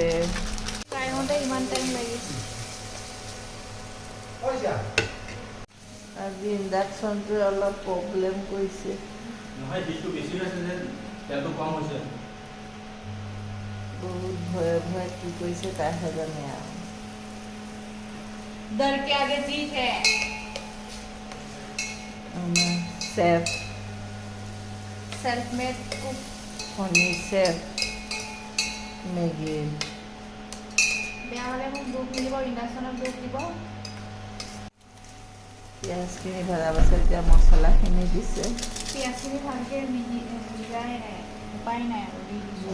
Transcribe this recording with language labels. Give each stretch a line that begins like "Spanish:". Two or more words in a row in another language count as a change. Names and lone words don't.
Assamese: ফ্ৰাই হওঁতে ইমান টাইম লাগিছে আজি ইণ্ডাকশ্যনটোৱে অলপ প্ৰব্লেম কৰিছে নহয় দিছটো বেছি আছে যে তেলটো কম হৈছে বহুত ভয়ে ভয়ে কি কৰিছে তাইহে জানে আৰু
Hindi: डर के आगे जीत है
Assamese: আমাৰ চেফ
English: self made cook
Assamese: শনি চেফ মেগীৰ বেয়া হ'লে মোক দুখ দিব ইণ্ডাকশ্যনত দুখ দিব পিঁয়াজখিনি ভজা পাছত এতিয়া মছলাখিনি দিছে পিঁয়াজখিনি ভালকৈ সিজাই নাই উপায় নাই আৰু দি দিছোঁ